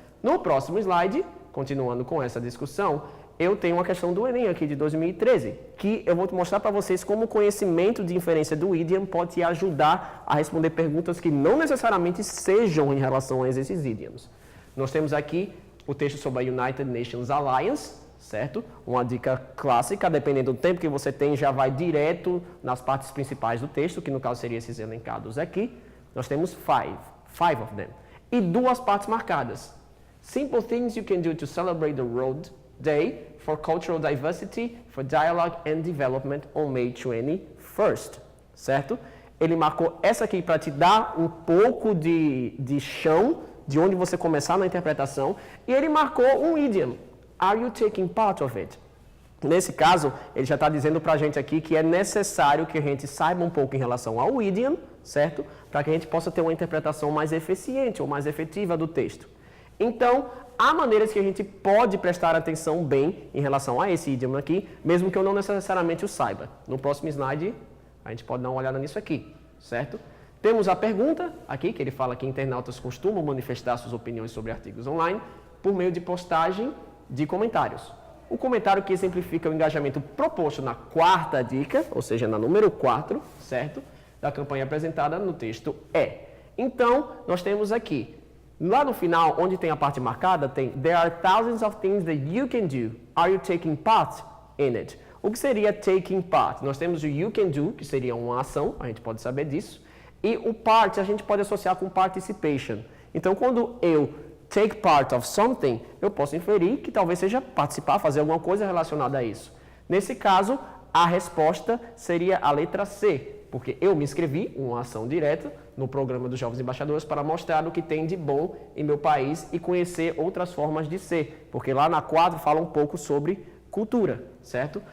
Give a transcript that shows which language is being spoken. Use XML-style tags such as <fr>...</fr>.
<pt>No próximo slide, continuando com essa discussão, eu tenho uma questão do Enem aqui de 2013, que eu vou mostrar para vocês como o conhecimento de inferência do idiom pode te ajudar a responder perguntas que não necessariamente sejam em relação a esses idioms. Nós temos aqui o texto sobre a United Nations Alliance, certo? Uma dica clássica, dependendo do tempo que você tem, já vai direto nas partes principais do texto, que no caso seriam esses elencados aqui. Nós temos</pt> <en>five of them.</en> <pt>E 2 partes marcadas.</pt> <en>Simple things you can do to celebrate the World Day for Cultural Diversity, for Dialogue and Development on May 21st, certo?</en> <pt>Ele marcou essa aqui para te dar um pouco de chão de onde você começar na interpretação, e ele marcou um idiom.</pt> <en>Are you taking part of it?</en> <pt>Nesse caso, ele já está dizendo para a gente aqui que é necessário que a gente saiba um pouco em relação ao idiom, certo? Para que a gente possa ter uma interpretação mais eficiente ou mais efetiva do texto. Então, há maneiras que a gente pode prestar atenção bem em relação a esse idioma aqui, mesmo que eu não necessariamente o saiba. No próximo slide, a gente pode dar uma olhada nisso aqui, certo? Temos a pergunta aqui, que ele fala que internautas costumam manifestar suas opiniões sobre artigos online por meio de postagem de comentários. O comentário que exemplifica o engajamento proposto na 4ª dica, ou seja, na número 4, certo? Da campanha apresentada no texto é. Então, nós temos aqui, lá no final, onde tem a parte marcada, tem</pt> <en>There are thousands of things that you can do. Are you taking part in it?</en> <pt>O que seria taking part? Nós temos o</pt> <en>you can do,</en> <pt>que seria uma ação, a gente pode saber disso. E o part a gente pode associar com participation. Então, quando eu</pt> <en>take part of something,</en> <pt>eu posso inferir que talvez seja participar, fazer alguma coisa relacionada a isso. Nesse caso, a resposta seria a letra C, porque eu me inscrevi, uma ação direta, no programa dos Jovens Embaixadores para mostrar o que tem de bom em meu país e conhecer outras formas de ser, porque lá na 4 fala um pouco sobre cultura, certo?</pt>